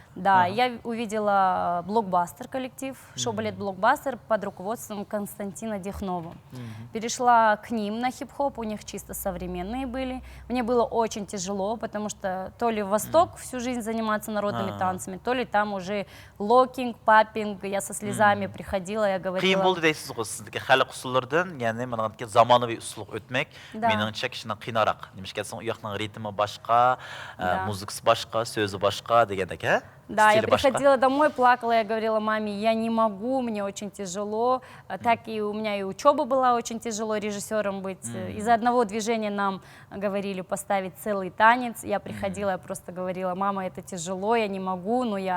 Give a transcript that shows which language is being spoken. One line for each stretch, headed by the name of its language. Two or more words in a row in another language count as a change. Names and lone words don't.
Russian: Да, я увидела блокбастер коллектив, шоу-балет блокбастер под руководством Константина Дехнова. Перешла к ним на хип-хоп, у них чисто современные были. Мне было очень тяжело, потому что то ли в Восток всю жизнь заниматься народными танцами, то ли там уже локинг, паппинг. Я со слезами приходила, я говорила...
Uzbek: Siz sizdagi xalq usullaridan, ya'ni mana zamonaviy usulga o'tmak meningcha kishini qiynalroq. Nimashga aytsam, u yoqning ritmi boshqa, muzikasi boshqa, so'zi boshqa degandek-a?
Russian: Да, я приходила домой, плакала, я говорила маме, я не могу, мне очень тяжело. Так и у меня и учеба была очень тяжело, режиссером быть. Из-за одного движения нам говорили поставить целый танец. Я приходила, я просто говорила, мама, это тяжело, я не могу, но я...